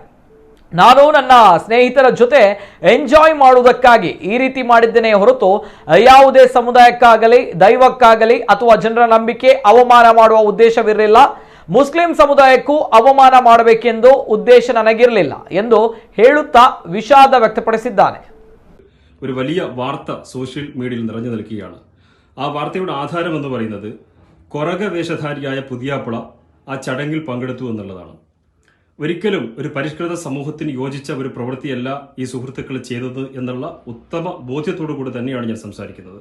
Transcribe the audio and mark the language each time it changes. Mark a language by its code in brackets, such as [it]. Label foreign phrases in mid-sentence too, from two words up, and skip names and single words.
[kn] ನಾನು ನನ್ನ ಸ್ನೇಹಿತರ ಜೊತೆ ಎಂಜಾಯ್ ಮಾಡುವುದಕ್ಕಾಗಿ ಈ ರೀತಿ ಮಾಡಿದ್ದೇನೆ ಹೊರತು ಯಾವುದೇ ಸಮುದಾಯಕ್ಕಾಗಲಿ ದೈವಕ್ಕಾಗಲಿ ಅಥವಾ ಜನರ ನಂಬಿಕೆ ಅವಮಾನ ಮಾಡುವ ಉದ್ದೇಶವಿರಲಿಲ್ಲ. ಮುಸ್ಲಿಂ ಸಮುದಾಯಕ್ಕೂ ಅವಮಾನ ಮಾಡಬೇಕೆಂದು ಉದ್ದೇಶ ನನಗಿರಲಿಲ್ಲ ಎಂದು ಹೇಳುತ್ತಾ ವಿಷಾದ ವ್ಯಕ್ತಪಡಿಸಿದ್ದಾನೆ. [ml] ഒരു വലിയ വാർത്ത [en] social media [ml] നിറഞ്ഞു നിൽക്കുകയാണ്. ആ വാർത്തയുടെ ആധാരം എന്ന് പറയുന്നത് കൊറക വേഷധാരിയായ പുതിയാപ്പിള ആ ചടങ്ങിൽ പങ്കെടുത്തു എന്നുള്ളതാണ്. ഒരിക്കലും ഒരു പരിഷ്കൃത സമൂഹത്തിന് യോജിച്ച ഒരു പ്രവൃത്തിയല്ല ഈ സുഹൃത്തുക്കൾ ചെയ്തത് എന്നുള്ള ഉത്തമ ബോധ്യത്തോടു കൂടി തന്നെയാണ് ഞാൻ സംസാരിക്കുന്നത്.